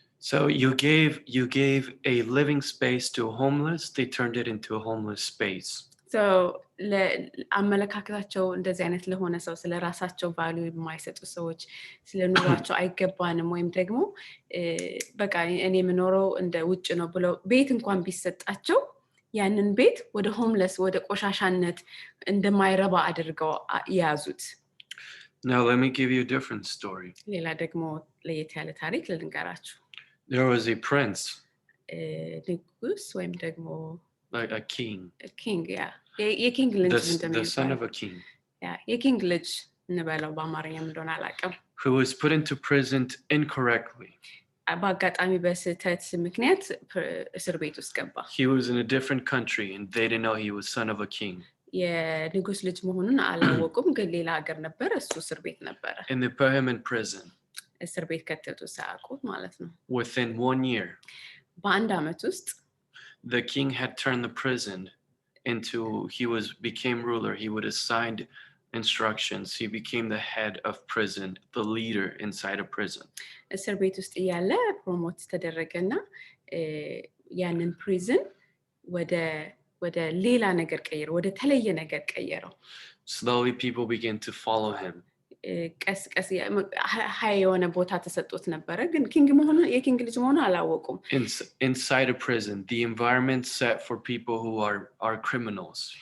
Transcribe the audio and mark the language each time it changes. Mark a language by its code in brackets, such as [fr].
[en] So you gave a living space to a homeless, they turned it into a homeless space. [am] So አመለካከታቸው እንደዚህ አይነት ለሆነ ሰው ስለራሳቸው ቫልዩ የማይሰጡ ሰዎች ስለኑሯቸው አይገባንም ወይም ደግሞ በቃ እኔ የምኖረው እንደ ውጭ ነው ብለው ቤት እንኳን ቢሰጣቸው ያንን ቤት ወደ ሆምለስ ወደ ቆሻሻነት እንደማይረባ አድርገው ያዙት [en] Now let me give you a different story. [am] ሌላ ደግሞ ለየት ያለ ታሪክ ልንገራችሁ [en] There was a prince, [am] ንጉስ ወይም ደግሞ [en] like a king. A king, yeah. [am] የኪንግ ልጅ [en] The son of a king. [am] Yeah, የኪንግ ልጅ እንበለው በአማርኛ እንደሆነ አላውቅም. [en] Who was put into prison incorrectly. [am] በአጋጣሚ በስህተት ምክንያት እስር ቤት ውስጥ ገባ. [en] He was in a different country and they didn't know he was son of a king. [am] የንጉስ ልጅ መሆኑን አላወቁም ግን ሌላ ሀገር ነበር እሱ እስር ቤት ነበረ. [en] And they put him in prison. [am] እስር ቤት ከተቱ ሳያውቁት ማለት ነው. [en] Within 1 year. [am] በአንድ ዓመት ውስጥ [en] the king had turned the prison into became ruler. He would assign instructions. He became the head of prison, the leader inside a prison. [am] እስር ቤት ውስጥ ያለ ፕሮሞት ተደረገና ያንን ፕሪዝን ወደ ሌላ ነገር ቀየረው ወደ ተለየ ነገር ቀየረው. [en] Slowly people began to follow him. [am] ቀስ ሃይ የሆነ ቦታ ተሰጥቶት ነበረ ግን የኪንግ ልጅ መሆኑ አላወቁም. [en] Inside a prison, the environment set for people who are criminals.